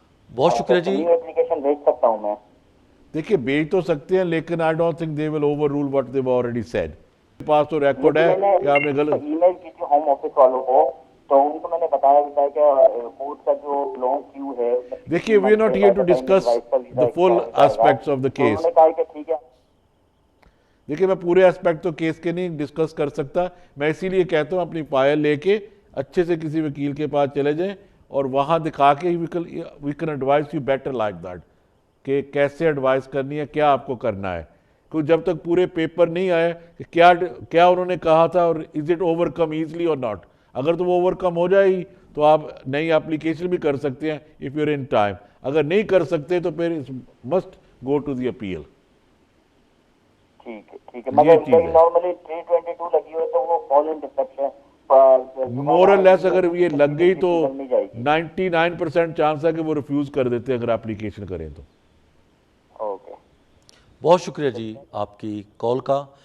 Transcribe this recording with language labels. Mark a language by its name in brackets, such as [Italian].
[Urdu] بہت شکریہ جی. New application بھیج سکتا ہوں میں؟ دیکھیے بھیج تو سکتے ہیں لیکن [English] I don't think they will overrule what they've already said. [Urdu] میرے پاس تو ریکارڈ ہے کہ آپ نے غلط ای میل کی تھی ہوم آفس والوں کو, تو ان کو میں نے بتایا بھی کہ کورٹ کا جو لانگ کیو ہے. دیکھیے [English] We are not here to discuss the full aspects of the case. [Urdu] انہوں نے کہا کہ ٹھیک ہے. دیکھیے میں پورے اسپیکٹ تو کیس کے نہیں ڈسکس کر سکتا, میں اسی لیے کہتا ہوں اپنی فائل لے کے اچھے سے کسی وکیل کے پاس چلے جائیں اور وہاں دکھا کے [English] we can advise you better like that [Urdu] کہ کیسے ایڈوائز کرنی ہے, کیا آپ کو کرنا ہے. کیونکہ جب تک پورے پیپر نہیں آئے کہ کیا انہوں نے کہا تھا اور [English] Is it overcome easily or not. [Urdu] اگر تو وہ اوور کم ہو جائے گی تو آپ نئی اپلیکیشن بھی کر سکتے ہیں [English] If you are in time. [Urdu] اگر نہیں کر سکتے تو پھر [English] Must go to the appeal. [Urdu] ٹھیک ہے مگر نارملی 322 لگی ہوئی تو وہ فالن ڈسپشن مور اور لیس اگر یہ لگ گئی تو 99% چانس ہے کہ وہ ریفیوز کر دیتے ہیں اگر اپلیکیشن کریں تو. اوکے بہت شکریہ جی آپ کی کال کا.